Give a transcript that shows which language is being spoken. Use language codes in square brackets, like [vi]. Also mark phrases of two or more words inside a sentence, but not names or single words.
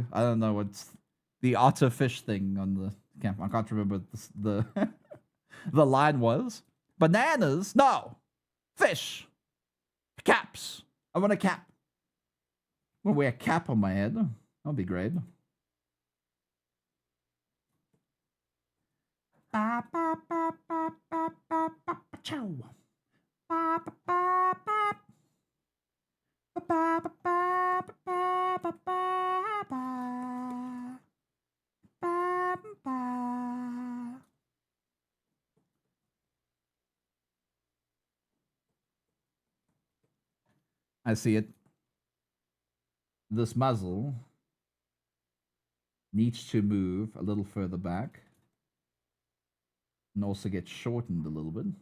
[en] I don't know what's the otter fish thing on the cap. I can't remember the the line was. Bananas, no, fish, caps. I want a cap. I'm gonna wear a cap on my head. That'll be great. Ba ba ba ba ba ba ba chow. Ba ba ba ba. Ba ba ba ba ba ba ba ba. Ba ba. I see it. This muzzle needs to move a little further back and also get shortened a little bit.